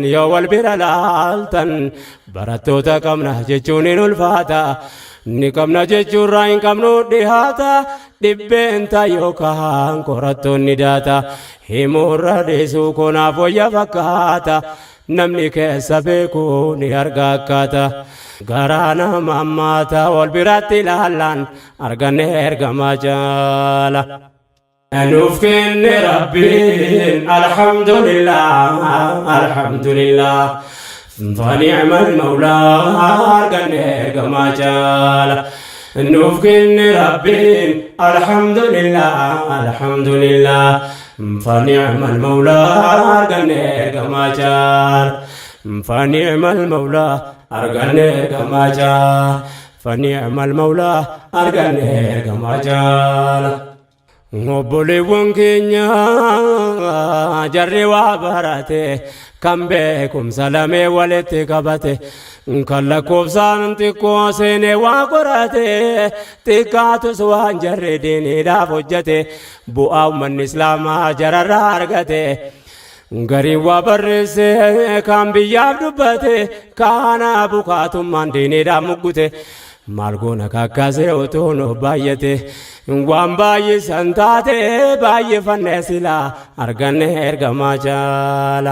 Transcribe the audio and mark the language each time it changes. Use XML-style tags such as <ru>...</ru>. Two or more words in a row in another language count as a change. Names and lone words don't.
<om>yoo wal bira laaltan barattoota qabna jechuun hin ulfaata ni qabna jechuurraa hin qabnu dhihaata dhibbeenta yookaan qorattoonni daata himuurra dhiisuu konaaf wayya fakkaata namni keessa beeku ni arga akkaata garaa nama ammaata wal biratti ilaallaan arganne ergamaa caala. Nuuf kenne rabbiin</om> <ar>الحمد لله الحمد لله فنعم المولى</ar> <om>arganne ergamaa caala. Nuuf kenne rabbiin</om> <ar>الحمد لله الحمد لله فنعم المولى</ar> <om>arganne ergamaa caala.</om> <ar>فنعم المولى</ar> <om>arganne ergamaa caala.</om> <ar>فنعم المولى</ar> <om>arganne ergamaa caala. Obboleewwan keenya jarri waa barate kan beekumsa lamee walitti qabate kan lakkoofsaan xiqqoo seenee waa qorate xiqqaatus waan jarri diiniidhaaf hojjete bu'aa uummanni islaamaa jararraa argate gariin waa barreesse kan biyyaaf dubbate kaana bukaatummaan diiniidhaaf muggute maal goona kakkaasee otoo nu baay'ate waan baay'isan taate baay'ifannee silaa arganne ergamaa caala.</om>